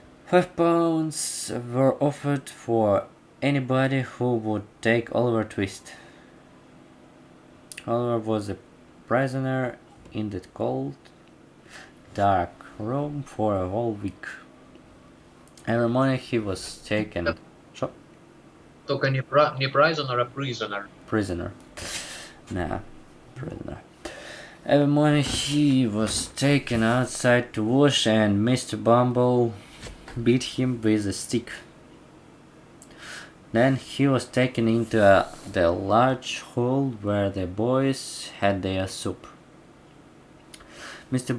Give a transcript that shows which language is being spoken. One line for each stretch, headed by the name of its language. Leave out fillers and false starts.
English: £5 were offered for anybody who would take Oliver Twist. Oliver was a prisoner in the cold, dark room for a whole week. Every morning he was taken.
Russian: Только не prisoner, а prisoner.
English: Prisoner. Nah, prisoner. Every morning he was taken outside to wash, and Mr. Bumble beat him with a stick. Then he was taken into the large hall where the boys had their soup. Mr.